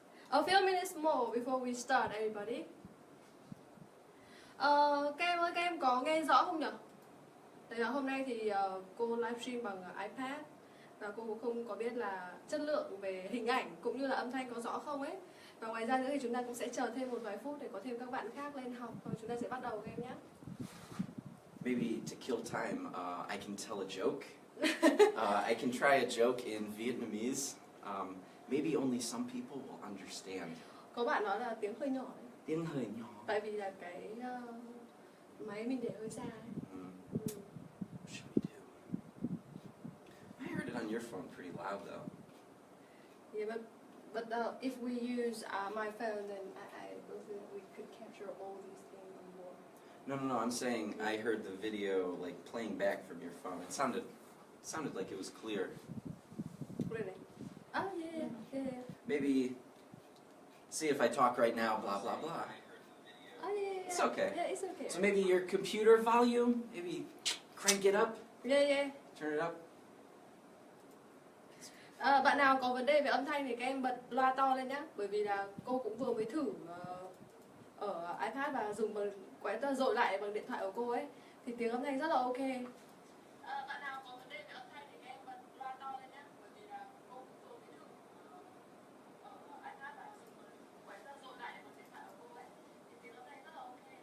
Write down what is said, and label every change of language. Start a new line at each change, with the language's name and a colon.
English: A few minutes more before we start, everybody.
Vietnamese: Các em có nghe rõ không nhỉ? Tại là hôm nay thì cô livestream bằng iPad và cô cũng không có biết là chất lượng về hình ảnh cũng như là âm thanh có rõ không ấy. Và ngoài ra nữa thì chúng ta cũng sẽ chờ thêm một vài phút để có thêm các bạn khác lên học và chúng ta sẽ bắt đầu game nhé.
English: Maybe to kill time, I can tell a joke. I can try a joke in Vietnamese. Maybe only some people will understand.
Vietnamese: Có bạn nói là tiếng hơi nhỏ đấy. Tiếng hơi nhỏ. Tại vì là cái máy mình để hơi xa ấy.
English: What should we do? I heard it on your phone pretty loud though. Yeah, but if we use my phone, then I believe we could capture all these things on board. No, I'm saying I heard the video like playing back from your phone. It sounded like it was clear. Really? Oh yeah. Maybe see if I talk right now, blah blah blah. Oh yeah. It's okay. Yeah, it's okay. So maybe your computer volume, maybe crank it up, Yeah. turn it up.
Vietnamese: Bạn nào có vấn đề về âm thanh thì các em bật loa to lên nhá. Bởi vì là cô cũng vừa mới thử ở iPad và dùng bằng quét dội lại bằng điện thoại của cô ấy thì tiếng âm thanh rất là ok. Bạn nào có vấn đề về âm thanh thì các em bật loa to lên nhá. Bởi vì là cô cũng vừa mới thử ở iPad và dùng bằng quét dội lại bằng điện thoại của cô ấy thì tiếng âm thanh rất là ok.